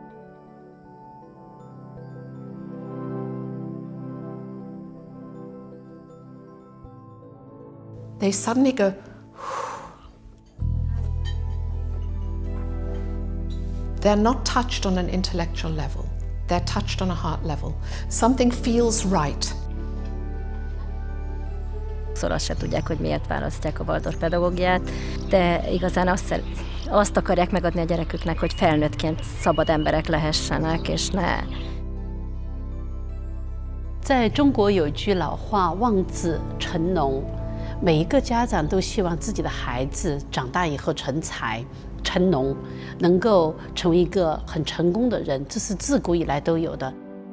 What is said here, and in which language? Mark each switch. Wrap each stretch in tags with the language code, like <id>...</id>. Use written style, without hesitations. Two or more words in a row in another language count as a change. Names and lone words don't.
<en>They suddenly go, they're not touched on an intellectual level. They're touched on a heart level. Something feels right.</en> <hu>Azt se tudják, hogy miért választják a Waldorf pedagógiát, de igazán azt akarják megadni a gyereküknek, hogy felnőttként szabad emberek lehessenek, és ne.</hu> <zh>在中国有句老话，望子成龙。每一个家长都希望自己的孩子长大以后成才、成龙，能够成为一个很成功的人，这是自古以来都有的。</zh>